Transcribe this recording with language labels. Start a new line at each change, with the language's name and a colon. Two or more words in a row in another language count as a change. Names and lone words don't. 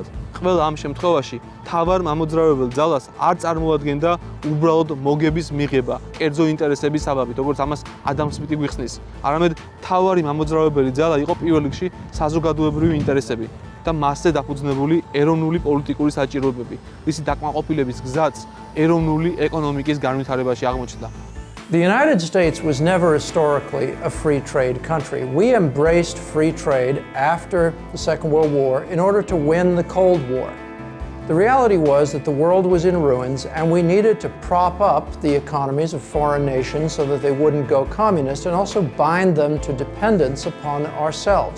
Georgian: ყველა ამ შემთხვევაში მთავარ მამოძრავებელ ძალას არ წარმოადგენდა უბრალოდ მოგების მიღება, კერძო ინტერესების საბაბით, როგორც ამას ადამ სმიტი გვიხსნის. არამედ მთავარი მამოძრავებელი ძალა იყო პირველ რიგში საზოგადოებრივი ინტერესები და მასზე დაფუძნებული ეროვნული პოლიტიკური საჭიროებები, რისი დაკმაყოფილების გზაც ეროვნული ეკონომიკის განვითარებაში აღმოჩნდა.
English: The United States was never historically a free trade country. We embraced free trade after the Second World War in order to win the Cold War. The reality was that the world was in ruins and we needed to prop up the economies of foreign nations so that they wouldn't go communist and also bind them to dependence upon ourselves.